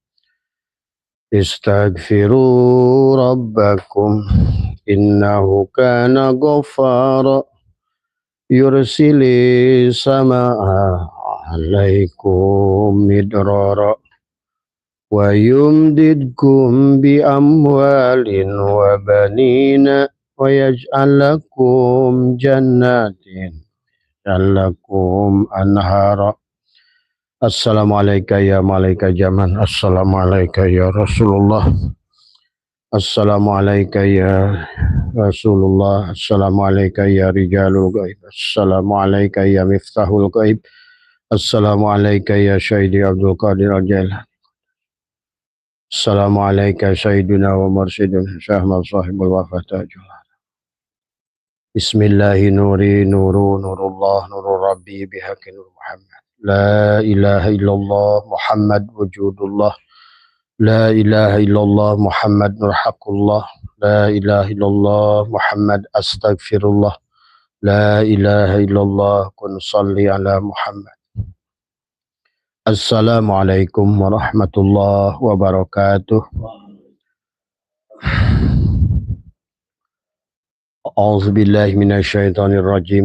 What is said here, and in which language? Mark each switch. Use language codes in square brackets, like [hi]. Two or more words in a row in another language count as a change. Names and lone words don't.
[ar] استغفروا ربكم إنه كان غفارا يرسل السماء عليكم مدرارا ويمددكم بأموال وبنين ويجعلكم جنات يجعلكم أنهارا. السلام عليكم يا ملائكة الزمان. السلام عليكم يا رسول الله. السلام عليكم يا رسول الله. السلام عليكم يا رجال الغيب. السلام عليكم يا مفتاح الغيب. السلام عليكم يا سيدي عبد القادر الجيلاني. السلام عليكم سيدنا ومرشدنا شهمال صاحب الوفاتاجول. بسم الله نوري نور نور الله نور ربي بحق نور محمد. لا إله إلا الله محمد وجود الله. لا إله إلا الله محمد نور حق الله. لا إله إلا الله محمد أستغفر الله. لا إله إلا الله كن صل على محمد. السلام عليكم ورحمة الله وبركاته. أعوذ بالله من الشيطان الرجيم.